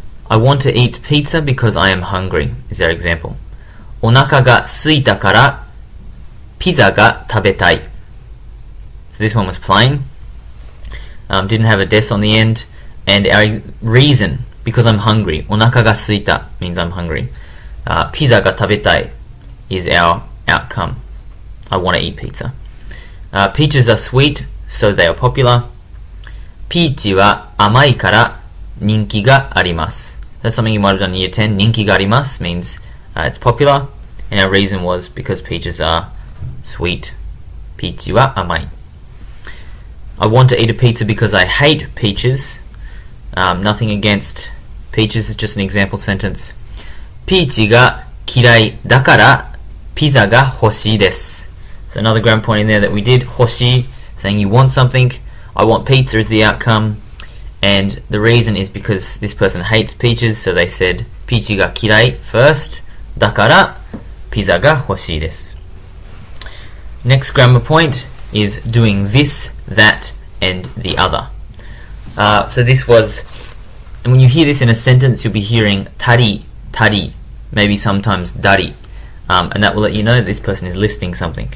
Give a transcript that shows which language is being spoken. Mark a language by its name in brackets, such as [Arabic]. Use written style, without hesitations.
[English] I want to eat pizza because I am hungry, is our example. [Japanese] Onaka ga suita kara pizza ga tabetai. [English] So this one was plain, didn't have a des on the end, and our reason because I'm hungry. [Japanese] お腹が空いた [English] means I'm hungry. [Japanese] ピザが食べたい [English] is our outcome. I want to eat pizza. Peaches are sweet, so they are popular. [Japanese] ピーチは甘いから人気があります. [English] That's something you might have done in year 10. [Japanese] 人気があります [English] means it's popular. And our reason was because peaches are sweet. [Japanese] ピーチは甘い. [English] I want to eat a pizza because I hate peaches. Nothing against peaches, it's just an example sentence. [Japanese] ピーチが嫌いだからピザが欲しいです. [English] So another grammar point in there that we did. 欲しい, saying you want something. I want pizza is the outcome. And the reason is because this person hates peaches, so they said [Japanese] ピーチが嫌い [English] first. [Japanese] だからピザが欲しいです. [English] Next grammar point is doing this, that, and the other. So this was, and when you hear this in a sentence, you'll be hearing tari, tari, maybe sometimes dari, and that will let you know this person is listing something.